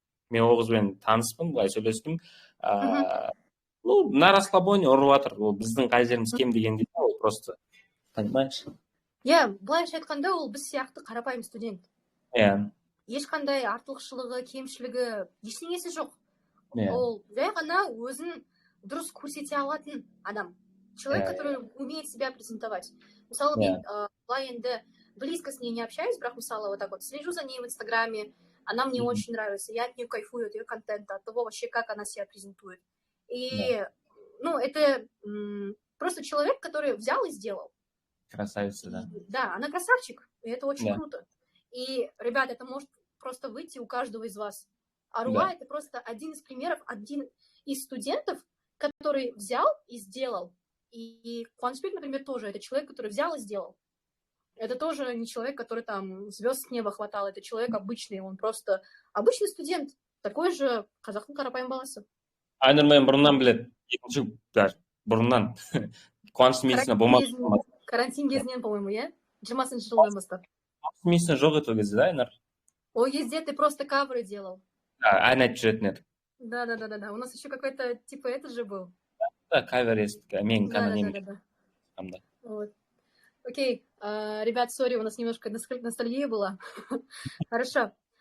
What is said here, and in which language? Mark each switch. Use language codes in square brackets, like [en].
[kk] Мен ол қызбен таныспын, былай сөйлестім. Ну, [ru] на расслабоне [kk] ұрып жатыр, ол біздің қай жеріміз кем дегенде, ол [ru] просто, понимаешь? [kk] Былайша айтқанда, ол біз сияқты қарапайым студент. Ешқандай артықшылығы, кемшілігі, ештеңесі жоқ. Ол жай ғана өзін дұрыс көрсете алатын адам. [ru] Человек, который умеет себя презентовать. [kk] Мысалы, мен былай енді [ru] близко с ней не общаюсь, [kk] бірақ мысалы [ru] вот так вот слежу за ней в Инстаграме, она мне очень нравится, я от нее кайфую, от ее контента, от того вообще, как она себя презентует. И, ну, это просто человек, который взял и сделал. Красавица, да. Да, она красавчик, и это очень круто. И, ребят, это может просто выйти у каждого из вас. Аруа это просто один из примеров, один из студентов, который взял и сделал. И Куанышбек, например, тоже это человек, который взял и сделал. Это тоже не человек, который там звезд с неба хватал, это человек обычный, он просто обычный студент, такой же [kk] қазақтың қарапайым баласы. Айнұр мен бұрыннан біледі, бұрыннан Қуаныш медицина болмады. Карантин кезінен, по-моему, иә? 20-шы жылдан бастап. Медицина жоқ еді ол кезде, да, Айнұр? Ол кезде [ru] ты просто каверы делал. [kk] Ән айтып жүретін еді. [ru] Да. У нас еще какой-то, типа, это же был. Да, кавер есть. Мен Да. Вот. Окей, ребят, сори, у нас немножко ностальгия была. Хорошо.